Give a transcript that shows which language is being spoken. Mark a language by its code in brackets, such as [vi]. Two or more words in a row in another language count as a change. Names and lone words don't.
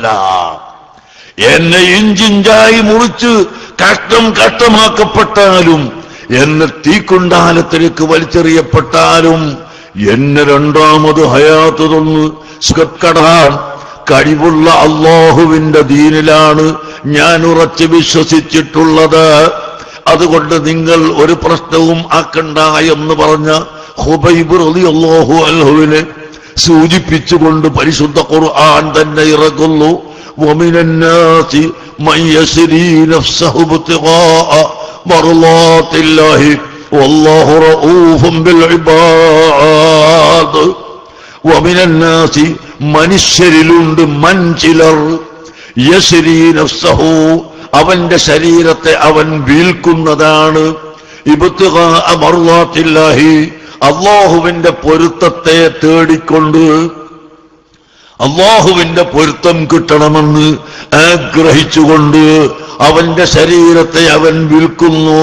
[ml] എന്നെ ഇഞ്ചിഞ്ചായി മുറിച്ച് കഷ്ടമാക്കപ്പെട്ടാലും, എന്നെ തീക്കുണ്ടാലത്തിലേക്ക് വലിച്ചെറിയപ്പെട്ടാലും, എന്നെ രണ്ടാമത് ഹയാത്ത് തന്ന് സുഖക്കടാൻ കഴിവുള്ള അല്ലാഹുവിന്റെ ദീനിലാണ് ഞാൻ ഉറച്ചു വിശ്വസിച്ചിട്ടുള്ളത്. അതുകൊണ്ട് നിങ്ങൾ ഒരു പ്രശ്നവും ആക്കണ്ട എന്ന് പറഞ്ഞ ഖുബൈബ് റളിയല്ലാഹു അൻഹുവിനെ സൂചിപ്പിച്ചുകൊണ്ട് പരിശുദ്ധ ഖുർആൻ തന്നെ ഇറങ്ങുന്നു. [ar] ومن الناس من يشري نفسه ابتغاء مرضات الله والله رؤوف بالعباد. [ml] വമിനന്നാസി മനുഷ്യരിലുണ്ട് മൻചിലർ [ar] يشري نفسه [ml] അവന്റെ ശരീരത്തെ അവൻ വീൽക്കുന്നതാണ് [ar] ابتغاء مرضات الله [ml] അല്ലാഹുവിന്റെ പൊരുത്തത്തെ തേടിക്കൊണ്ട് അല്ലാഹുവിന്റെ പൊരുത്തം കിട്ടണമെന്ന് ആഗ്രഹിച്ചുകൊണ്ട് അവന്റെ ശരീരത്തെ അവൻ വിൽക്കുന്നു.